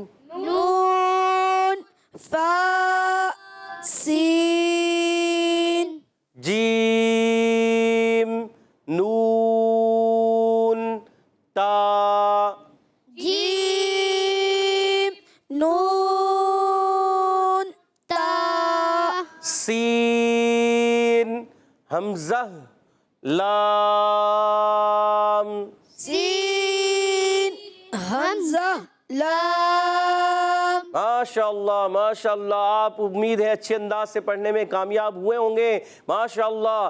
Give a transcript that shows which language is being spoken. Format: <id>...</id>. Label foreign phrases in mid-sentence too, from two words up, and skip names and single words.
<ur>نون فا سین، جیم نون تا، جیم نون تا، سین حمزہ لام، سین حمزہ لام۔ ماشاءاللہ ماشاءاللہ، آپ امید ہے اچھے انداز سے پڑھنے میں کامیاب ہوئے ہوں گے، ماشاءاللہ۔</ur>